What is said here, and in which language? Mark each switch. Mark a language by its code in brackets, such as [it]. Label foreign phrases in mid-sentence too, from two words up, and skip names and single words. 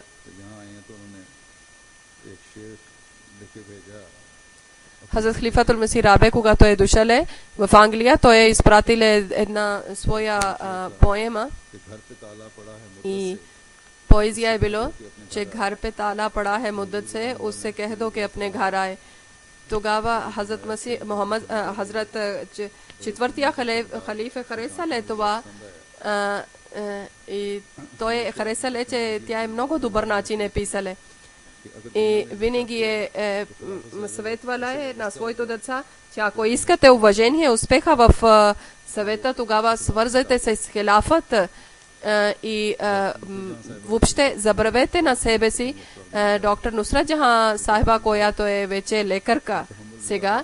[bg] Хазрат Халифатул Масих Рабе, когато е дошъл в Англия, той е изпратил една своя поема и поезия е било, че [ur] گھر پہ تالا پڑا ہے مدت سے اس سے کہہ دو کہ اپنے گھر آئے. [bg] Тогава Хазрат четвъртия халиф е харесал това и той е харесал, че тя е много добър начин е писала. И винаги е съветвала на своите деца, че ако искате уважение, успеха в съвета, тогава свързайте се с хилафът и въобще забравете на себе си доктор Нусрат Джахан сахиба, която е вече лекарка сега.